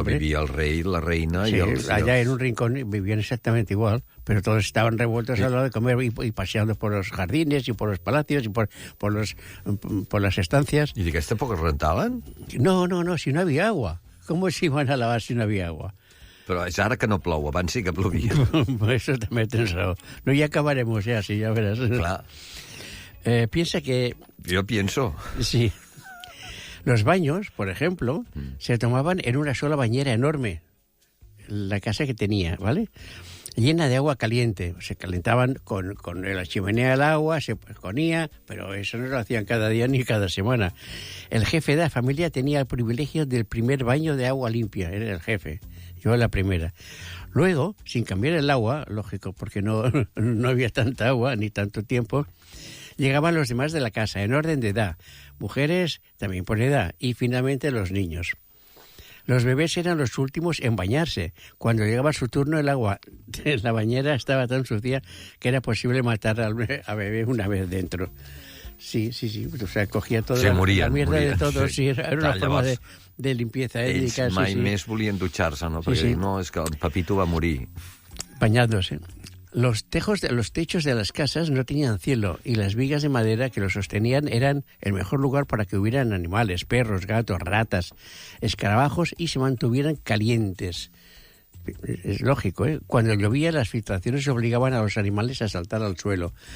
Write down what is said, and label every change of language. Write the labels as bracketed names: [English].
[Spanish] Pero vivía el rey, la reina sí, allá en un rincón vivían exactamente igual, pero todos estaban revueltos a la hora de comer y paseando por los jardines y por los palacios y por las estancias. ¿Y de qué época rentaban? No, si no había agua. ¿Cómo se iban a lavar si no había agua? [Catalan] Però és ara que no plou, abans sí que plovia. [Spanish] Eso [Catalan] també tens raó. [Spanish] No, ya acabaremos ya, sí, ya verás. [Catalan] Clar. [Spanish] Piensa que... Yo pienso. Sí. Los baños, por ejemplo, se tomaban en una sola bañera enorme. La casa que tenía, ¿vale? Llena de agua caliente. Se calentaban con la chimenea el agua, se ponía, pero eso no lo hacían cada día ni cada semana. El jefe de la familia tenía el privilegio del primer baño de agua limpia, era el jefe, yo la primera. Luego, sin cambiar el agua, lógico, porque no había tanta agua ni tanto tiempo, llegaban los demás de la casa, en orden de edad, mujeres también por edad, y finalmente los niños. Los bebés eran los últimos en bañarse. Cuando llegaba su turno, el agua en la bañera estaba tan sucia que era posible matar al bebé una vez dentro. Sí. O sea, cogía toda la mierda de todo. Sí, era una forma de limpieza étnica. [Catalan] Ells mai més volien dutxar-se, no? Perquè no, és que el Pepito va morir. [Spanish] Bañándose. Los techos de las casas no tenían cielo y las vigas de madera que los sostenían eran el mejor lugar para que hubieran animales, perros, gatos, ratas, escarabajos y se mantuvieran calientes. Es lógico, ¿eh? Cuando llovía, las filtraciones obligaban a los animales a saltar al suelo.